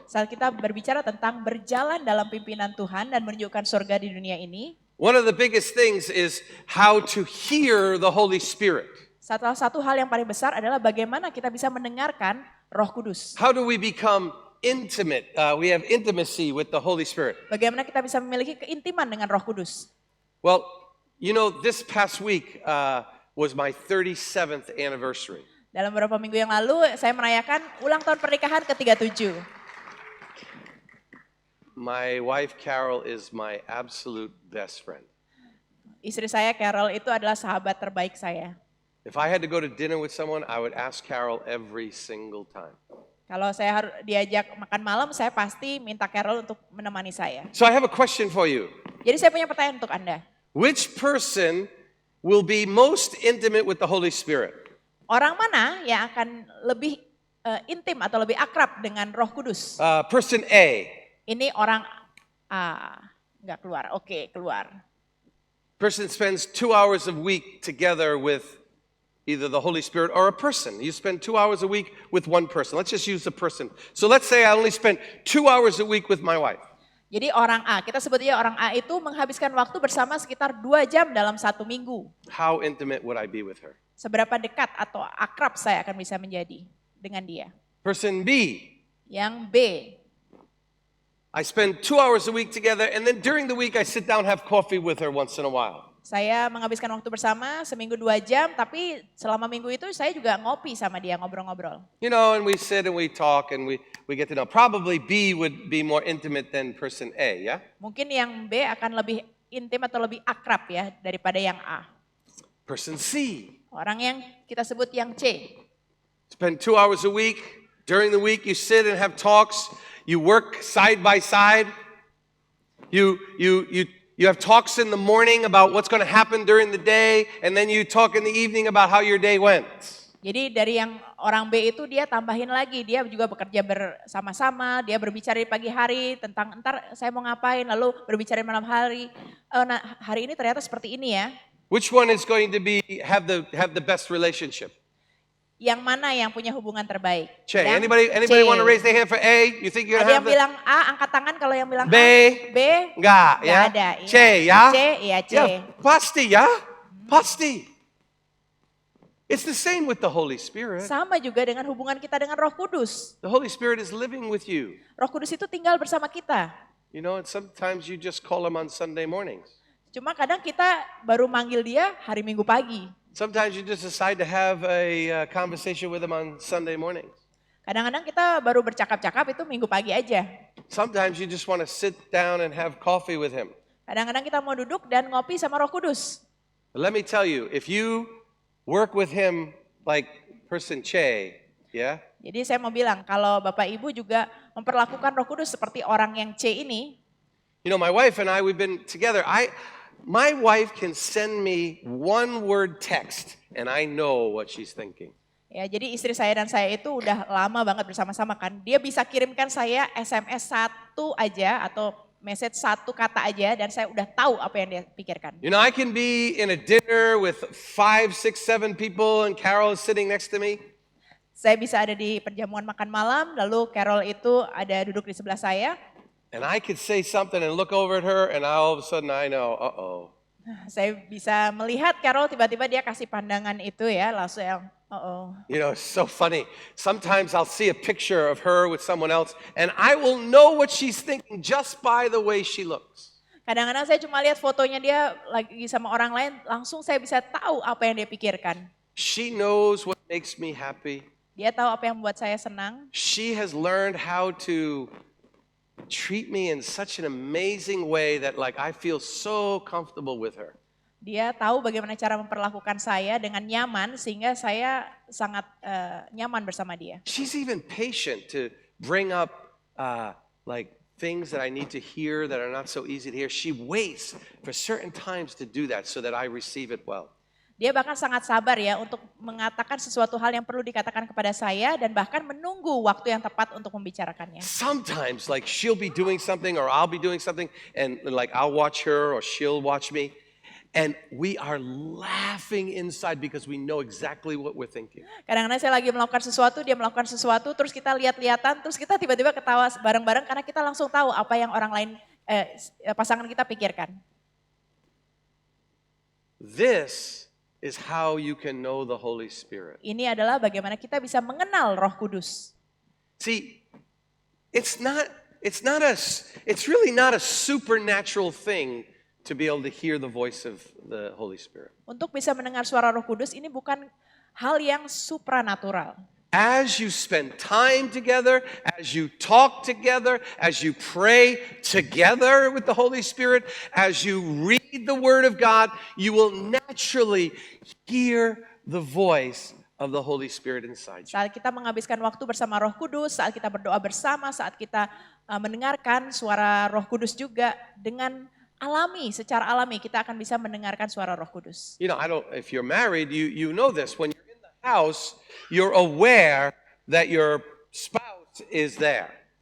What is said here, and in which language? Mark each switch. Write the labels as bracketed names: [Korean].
[Indonesian] Saat kita berbicara tentang berjalan dalam pimpinan Tuhan dan menunjukkan surga di dunia ini, [English] one of the biggest things is how to hear the Holy Spirit. [Indonesian] salah satu hal yang paling besar adalah bagaimana kita bisa mendengarkan Roh Kudus. [English] How do we become intimate? We have intimacy with the Holy Spirit. [Indonesian] Bagaimana kita bisa memiliki keintiman dengan Roh Kudus. [English] Well, you know, this past week was my 37th anniversary. [Indonesian] Dalam beberapa minggu yang lalu, saya merayakan ulang tahun pernikahan ke-37. [English] My wife Carol is my absolute best friend. [Indonesian] Istri saya, Carol, itu adalah sahabat terbaik saya. [English] If I had to go to dinner with someone, I would ask Carol every single time. [Indonesian] Kalau saya harus diajak makan malam, saya pasti minta Carol untuk menemani saya. [English] So I have a question for you. [Indonesian] Jadi saya punya pertanyaan untuk Anda. [English] Which person will be most intimate with the Holy Spirit? [Indonesian] Orang mana yang akan lebih intim atau lebih akrab dengan Roh Kudus? [English] Person A. [Indonesian] Ini orang A. Nggak keluar, oke keluar. [English] Person spends 2 hours a week together with either the Holy Spirit or a person. You spend 2 hours a week with one person. Let's just use the person. So let's say I only spend 2 hours a week with my wife. [Indonesian] Jadi orang A, kita sebutnya orang A itu menghabiskan waktu bersama sekitar 2 jam dalam 1 minggu. [English] How intimate would I be with her? [Indonesian] Seberapa dekat atau akrab saya akan bisa menjadi dengan dia. [English] Person B. [Indonesian] Yang B, [English] I spend 2 hours a week together, and then during the week I sit down and have coffee with her once in a while. [Indonesian] saya menghabiskan waktu bersama seminggu 2 jam, tapi selama minggu itu saya juga ngopi sama dia, ngobrol-ngobrol. [English] You know, and we sit and we talk and we get to know. Probably B would be more intimate than person A, yeah? [Indonesian] Mungkin yang B akan lebih intim atau lebih akrab ya daripada yang A. [English] Person C. [Indonesian] Orang yang kita sebut yang C. [English] Spend 2 hours a week. During the week you sit and have talks. You work side by side. You have talks in the morning about what's going to happen during the day, and then you talk in the evening about how your day went. [Indonesian] Jadi dari yang orang B itu dia tambahin lagi, dia juga bekerja bersama-sama, dia berbicara di pagi hari tentang entar saya mau ngapain, lalu berbicara di malam hari. Nah, hari ini ternyata seperti ini ya. [English] Which one is going to have the best relationship? [Indonesian] Yang mana yang punya hubungan terbaik? Che, Yang [English] anybody C. want to raise their hand for A? You think you're [Indonesian] Ada [English] gonna have [Indonesian] bilang A, angkat tangan kalau yang bilang B. A. B, Enggak, ya? nggak ada. Iya. C, ya? C, iya C. Ya, pasti ya? Pasti. [English] It's the same with the Holy Spirit. [Indonesian] Sama juga dengan hubungan kita dengan Roh Kudus. [English] The Holy Spirit is living with you. [Indonesian] Roh Kudus itu tinggal bersama kita. [English] You know, and sometimes you just call him on Sunday mornings. [Indonesian] Cuma kadang kita baru manggil dia hari Minggu pagi. [English] Sometimes you just decide to have a conversation with him on Sunday mornings. [Indonesian] Kadang-kadang kita baru bercakap-cakap itu Minggu pagi aja. [English] Sometimes you just want to sit down and have coffee with him. [Indonesian] Kadang-kadang kita mau duduk dan ngopi sama Roh Kudus. [English] But let me tell you, if you work with him like person Che, yeah, [Indonesian] Jadi saya mau bilang, kalau Bapak Ibu juga memperlakukan Roh Kudus seperti orang yang C ini, [English] you know, my wife and I, we've been together. My wife can send me one word text, and I know what she's thinking. [Indonesian] ya jadi istri saya dan saya itu udah lama banget bersama-sama kan. Dia bisa kirimkan saya SMS satu aja atau message satu kata aja dan saya udah tahu apa yang dia pikirkan. [English] You know, I can be in a dinner with 5, 6, 7 people, and Carol is sitting next to me. [Indonesian] Saya bisa ada di perjamuan makan malam, lalu Carol itu ada duduk di sebelah saya. [English] And I could say something and look over at her, and all of a sudden I know, uh-oh. [Indonesian] Saya bisa melihat Carol tiba-tiba dia kasih pandangan itu ya, langsung yang [English] You know, it's so funny. Sometimes I'll see a picture of her with someone else, and I will know what she's thinking just by the way she looks. [Indonesian] Kadang-kadang saya cuma lihat fotonya dia lagi sama orang lain, langsung saya bisa tahu apa yang dia pikirkan. [English] She knows what makes me happy. [Indonesian] Dia tahu apa yang membuat saya senang. [English] She has learned how to treat me in such an amazing way that like I feel so comfortable with her. [Indonesian] Dia tahu bagaimana cara memperlakukan saya dengan nyaman sehingga saya sangat nyaman bersama dia. [English] She's even patient to bring up like things that I need to hear that are not so easy to hear. She waits for certain times to do that so that I receive it well. [Indonesian] Dia bahkan sangat sabar ya untuk mengatakan sesuatu hal yang perlu dikatakan kepada saya dan bahkan menunggu waktu yang tepat untuk membicarakannya. [English] Sometimes like she'll be doing something or I'll be doing something and like I'll watch her or she'll watch me and we are laughing inside because we know exactly what we're thinking. [Indonesian] Kadang-kadang saya lagi melakukan sesuatu, dia melakukan sesuatu, terus kita lihat-lihatan, terus kita tiba-tiba ketawa bareng-bareng karena kita langsung tahu apa yang orang lain, pasangan kita pikirkan. [English] This is how you can know the Holy Spirit. [Indonesian] Ini adalah bagaimana kita bisa mengenal Roh Kudus. [English] See, it's really not a supernatural thing to be able to hear the voice of the Holy Spirit. [Indonesian] Untuk bisa mendengar suara Roh Kudus ini bukan hal yang supranatural. [English] As you spend time together, as you talk together, as you pray together with the Holy Spirit, as you read the Word of God, you will naturally hear the voice of the Holy Spirit inside you. [Indonesian] Saat kita menghabiskan waktu bersama Roh Kudus, saat kita berdoa bersama, saat kita mendengarkan suara Roh Kudus juga dengan secara alami kita akan bisa mendengarkan suara Roh Kudus. [English] You know, if you're married, you know this. When you're in the house, you're aware that your spouse is there.